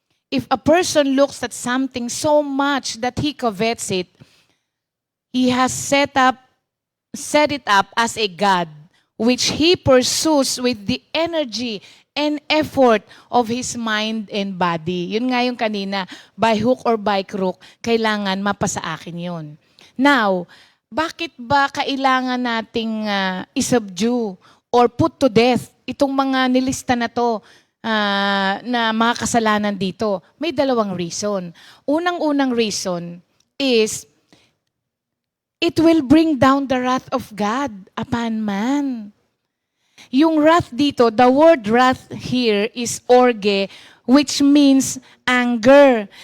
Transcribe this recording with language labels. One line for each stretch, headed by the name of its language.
English: If a person looks at something so much that he covets it, he has set it up as a God, which he pursues with the energy and effort of his mind and body.
Filipino: Yun nga yung kanina,
English: by hook or by crook,
Filipino: kailangan mapasa akin yun. Now, bakit ba kailangan nating isubdue
English: or put to death
Filipino: itong mga nilista na to na mga kasalanan dito? May dalawang reason. Unang-unang
English: reason is it will bring down the wrath of God upon man. Yung wrath dito, the word wrath here is orge, which means anger.